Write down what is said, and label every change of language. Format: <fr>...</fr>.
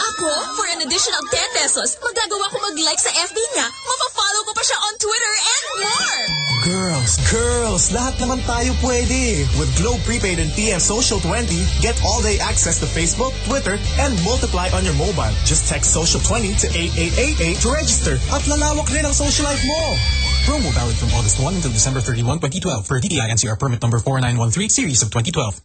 <tl>Ako,</tl> <en>for an additional 10 pesos,</en> <tl>magagawa ko mag-like sa FB niya, mapafollow ko pa siya on Twitter,</tl> <en>and more!</en> <tl>Girls, lahat naman tayo pwede.</tl> <en>With Globe Prepaid and PM Social 20, get all-day access to Facebook, Twitter, and multiply on your mobile. Just text Social 20 to 8888 to register.</en> <tl>At lalawak rin ang social life mo!</tl> <en>Promo valid from August 1 until December 31, 2012 for DTI NCR Permit Number 4913, Series of 2012.</en>